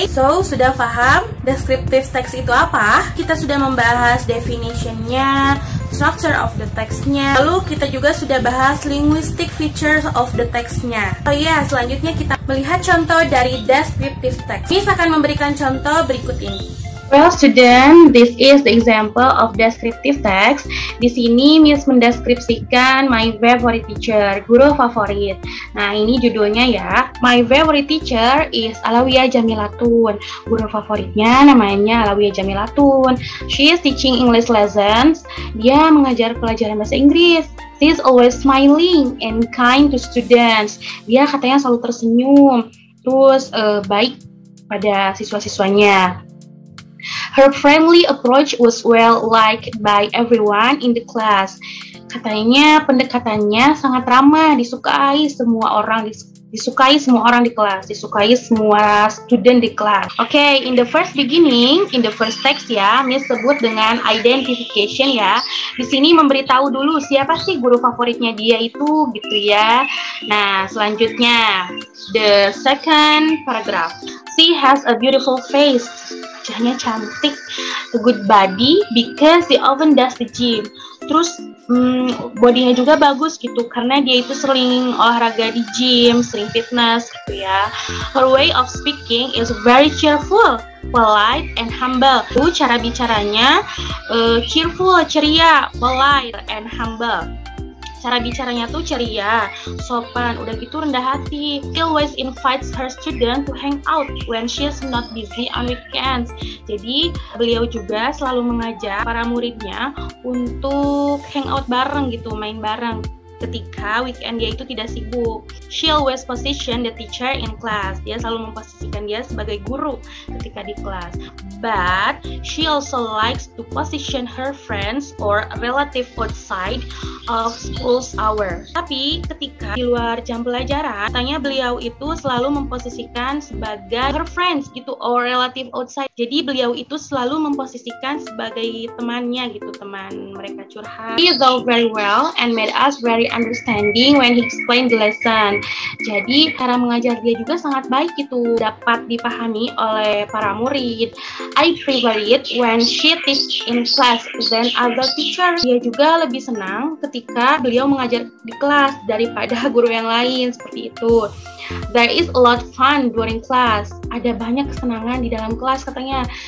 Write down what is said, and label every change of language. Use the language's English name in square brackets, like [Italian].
[Indonesian] So, sudah paham descriptive text itu apa? Kita sudah membahas definition-nya, structure of the text-nya. Lalu kita juga sudah bahas linguistic features of the text-nya. Oh iya, selanjutnya kita melihat contoh dari descriptive text. Miss akan memberikan contoh berikut ini. [English] Well, student, this is the example of descriptive text. [Indonesian] Di sini Miss mendeskripsikan [English] my favorite teacher, [Indonesian] guru favorit. Nah, ini judulnya ya. [English] My favorite teacher is Alawiyah Jamilatun. [Indonesian] Guru favoritnya namanya Alawiyah Jamilatun. [English] She is teaching English lessons. [Indonesian] Dia mengajar pelajaran bahasa Inggris. [English] She is always smiling and kind to students. [Indonesian] Dia katanya selalu tersenyum, terus baik pada siswa-siswanya. [English] Her friendly approach was well liked by everyone in the class. [Indonesian] Katanya pendekatannya sangat ramah, disukai semua orang di kelas, disukai semua student di kelas. Oke, [English] in the first text [Indonesian] ya, Miss sebut dengan identification ya. Di sini memberitahu dulu siapa sih guru favoritnya dia itu gitu ya. Nah, selanjutnya [English] the second paragraph. She has a beautiful face. [Indonesian] Wajahnya cantik, [English] a good body because she often does the gym. [Indonesian] Terus bodinya juga bagus gitu karena dia itu sering olahraga di gym, sering fitness gitu ya. [English] Her way of speaking is very cheerful, polite and humble. [Indonesian] Cara bicaranya cheerful, ceria, [English] polite and humble. [Indonesian] Cara bicaranya tuh ceria, sopan, udah gitu rendah hati. [English] She always invites her student to hang out when she's not busy on weekends. [Indonesian] Jadi beliau juga selalu mengajak para muridnya untuk hang out bareng gitu, main bareng ketika weekend dia itu tidak sibuk. [English] She always position the teacher in class. [Indonesian] Dia selalu memposisikan dia sebagai guru ketika di kelas. [English] But she also likes to position her friends or relative outside of school's hours. [Indonesian] Tapi ketika di luar jam pelajaran, katanya beliau itu selalu memposisikan sebagai [English] her friends [Indonesian] gitu [English] or relative outside. [Indonesian] Jadi beliau itu selalu memposisikan sebagai temannya gitu, teman mereka curhat. [English] He thought very well and made us very understanding when he explained the lesson. [Indonesian] Jadi cara mengajar dia juga sangat baik gitu, dapat dipahami oleh para murid. [English] I prefer it when she teach in class than other teachers. [Indonesian] Dia juga lebih senang ketika beliau mengajar di kelas daripada guru yang lain, seperti itu. [English] There is a lot fun during class. [Indonesian] Ada banyak kesenangan di dalam kelas katanya.